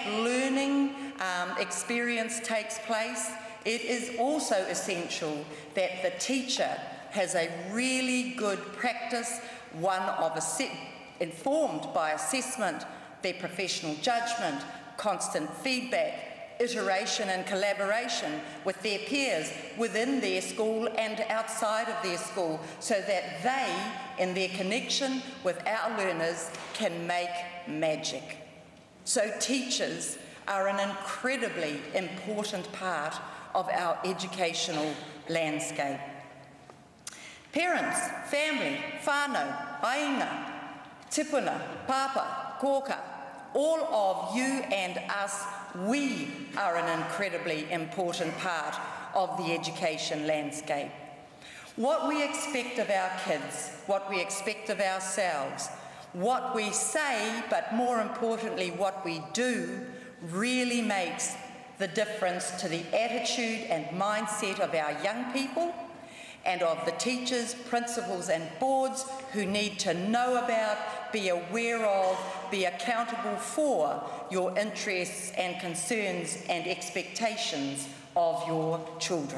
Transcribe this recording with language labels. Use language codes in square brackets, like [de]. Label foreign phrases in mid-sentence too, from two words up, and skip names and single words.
[en] learning experience takes place, it is also essential that the teacher has a really good practice, one of informed by assessment, their professional judgment, constant feedback, iteration and collaboration with their peers within their school and outside of their school, so that they, in their connection with our learners, can make magic. So teachers are an incredibly important part of our educational landscape. Parents, family, [mi] whānau, aina, tipuna, papa, koka, [en] all of you and us, we are an incredibly important part of the education landscape. What we expect of our kids, what we expect of ourselves, what we say, but more importantly what we do, really makes the difference to the attitude and mindset of our young people and of the teachers, principals and boards who need to know about, be aware of, be accountable for your interests and concerns and expectations of your children.